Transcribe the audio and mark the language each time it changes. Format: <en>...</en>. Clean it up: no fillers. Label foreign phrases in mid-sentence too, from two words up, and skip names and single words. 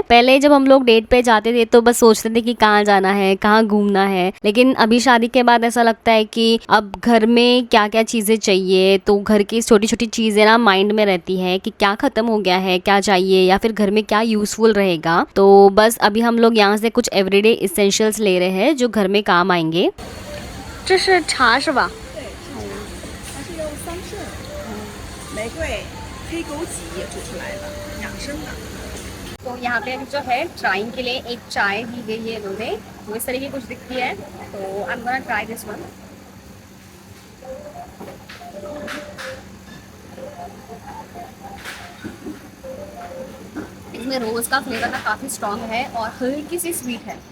<hi>पहले जब हम लोग डेट पे जाते थे तो बस सोचते थे कि कहाँ जाना है, कहाँ घूमना है, लेकिन अभी शादी के बाद ऐसा लगता है कि अब घर में क्या क्या चीजें चाहिए, तो घर की छोटी छोटी चीजें ना माइंड में रहती है कि क्या खत्म हो गया है, क्या चाहिए, या फिर घर में क्या यूजफुल रहेगा। तो बस अभी हम लोग यहाँ से कुछ</hi> <en>everyday essentials</en> <hi>ले रहे हैं जो घर में काम आएंगे।</hi> <zh>这是茶是吧？它是用桑葚、玫瑰、黑枸杞煮出来的，养生的。</zh> <hi>तो यहाँ पे जो है ट्राइंग के लिए एक चाय दी गई है इन्होंने, तो इस तरह की कुछ दिखती है। तो</hi> <en>I am gonna try this one.</en> <hi>इसमें रोज का फ्लेवर ना काफ़ी स्ट्रॉन्ग है और हल्की सी स्वीट है।</hi>